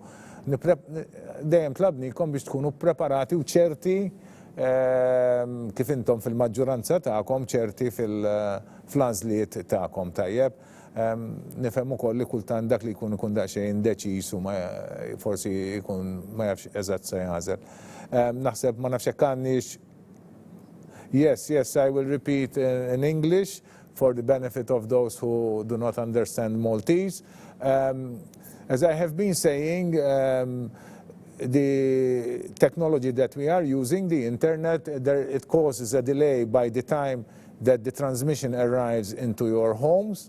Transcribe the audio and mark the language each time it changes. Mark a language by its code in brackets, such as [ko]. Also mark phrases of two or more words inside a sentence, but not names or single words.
[mt] Dejjem tlabnikom biex tkunu preparati u ċerti kif intom fil-maġġoranza tagħkom ċerti fil-għażliet tagħkom tajjeb. Nifhem ukoll li kultant dak li jkun daqsxejn deċiż u forsi jkun ma jafx eżatt se jagħżel. Naħseb ma nafx hekk għandniex. [en] Yes, I will repeat in English for the benefit of those who do not understand Maltese. As I have been saying, the technology that we are using, the internet, it causes a delay by the time that the transmission arrives into your homes.